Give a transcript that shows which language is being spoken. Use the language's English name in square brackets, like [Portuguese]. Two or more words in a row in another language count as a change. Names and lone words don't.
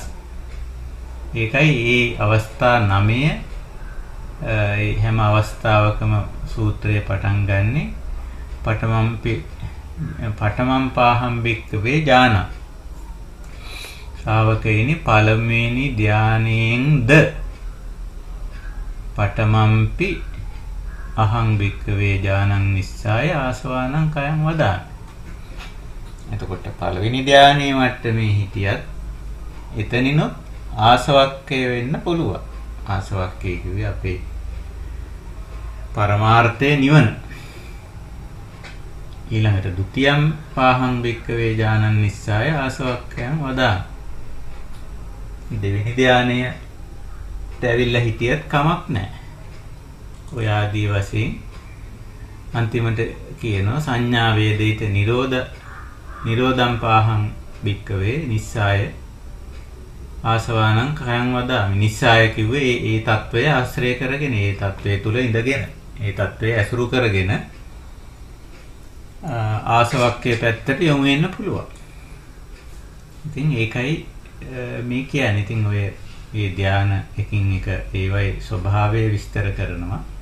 [Sinhala] ඒකයි මේ අවස්ථා 9 හැම අවස්ථාවකම සූත්‍රය පටන් ගන්නෙ [Pali] පඨමම් පාහම් භික්ඛවේ ඥාන. [Sinhala] ශ්‍රාවකයනි පළමුවෙනි ධානයෙන්ද [Pali] පඨමම්පි අහං භික්ඛවේ ඥානං නිස්සාය ආසවානං කයං වදාමි. [Sinhala] එතකොට පළවෙනි ධානයේ මට්ටමේ හිටියත් එතනිනොත් ආසවක්කය වෙන්න පුළුවන්. ආසවක්කය කිව්වේ අපේ පරමාර්ථයේ නිවන. [Pali] ඊළඟට ဒုတိ යම් පාහං භික්ඛවේ ඥානං නිස්සාය ආසවක්ඛයන් වදාමි. [Sinhala] දෙවෙනි ධානයට ඇවිල්ලා හිටියත් කමක් නැහැ. ඔය ආදී වශයෙන් අන්තිමට කියනවා [Pali] සංඥා වේදිත නිරෝධම් පාහං භික්ඛවේ නිස්සාය ආසවානං කයං වදාමි. [Sinhala] නිස්සාය කිව්වේ ඒ తත්වය ආශ්‍රය කරගෙන, ඒ తත්වයේ තුල ඉඳගෙන, ඒ తත්වයේ ඇසුරු කරගෙන ආසවක්කේ පැත්තට යොමු වෙන්න පුළුවන්. ඉතින් ඒකයි මේ කියන්නේ. ඉතින් ඔය මේ ධාන එකින් එක ඒවයි ස්වභාවය විස්තර කරනවා.